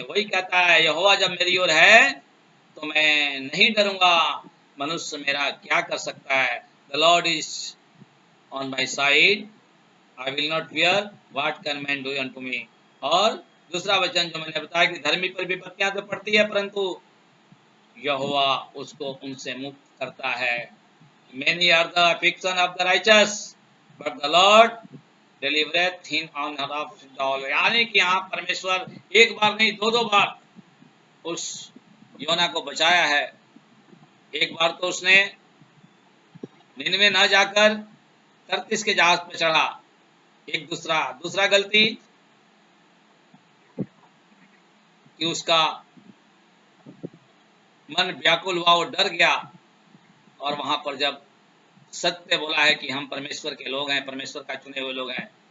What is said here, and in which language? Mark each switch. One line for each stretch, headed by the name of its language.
Hindi: वही कहता है, यहोवा जब मेरी ओर है तो मैं नहीं डरूंगा, मनुष्य मेरा क्या कर सकता है।
English: The Lord is on my side, I will not fear, what can man do unto me.
Hindi: और दूसरा वचन जो मैंने बताया कि धर्मी पर विपत्तियां तो पड़ती है, परंतु यहोवा उसको उनसे मुक्त करता है।
English: Many are the affliction of the righteous, but the Lord delivereth him on of all।
Hindi: यानी कि यहाँ परमेश्वर एक बार नहीं, दो दो बार उस योना को बचाया है। एक बार तो उसने निनवे न जाकर तर्तीस के जहाज पे चढ़ा। एक दूसरा गलती कि उसका मन व्याकुल हुआ, वो डर गया, और वहां पर जब सत्य बोला है कि हम परमेश्वर के लोग हैं, परमेश्वर का चुने हुए लोग हैं,